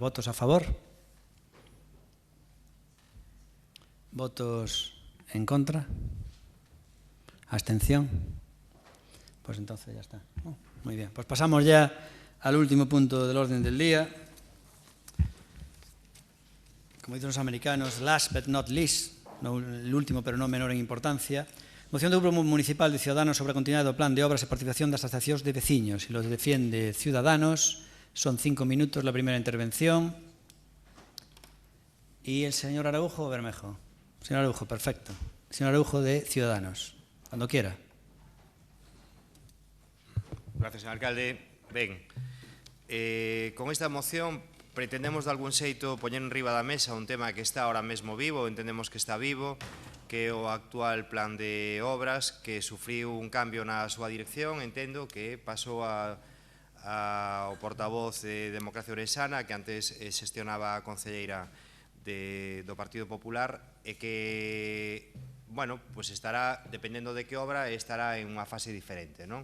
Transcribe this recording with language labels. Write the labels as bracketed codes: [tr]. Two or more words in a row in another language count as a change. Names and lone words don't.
[es] ¿Votos a favor? ¿Votos en contra? ¿Abstención? Pues entonces ya está. Muy bien, pues pasamos ya al último punto del orden del día. Como dicen los americanos, [en] last but not least, [es] no, el último pero no menor en importancia, [gl] moción do Grupo Municipal de Ciudadanos sobre a continuidade do plan de obras e participación das asociacións de veciños. [es] E lo defiende Ciudadanos. Son 5 minutos la primera intervención. Y el señor Araujo Bermejo. Señor Araujo, perfecto. Señor Araujo de Ciudadanos. Cuando quiera. Gracias, señor alcalde. [gl] Ben, con esta moción pretendemos de algún xeito poñer en riba da mesa un tema que está ahora mesmo vivo, entendemos que está vivo, que é o actual plan de obras que sufriu un cambio na súa dirección, entendo que pasou ao portavoz de Democracia Ourensana, que antes xestionaba a concelleira do Partido Popular, e que, bueno, pues estará, dependendo de que obra, estará en unha fase diferente, non?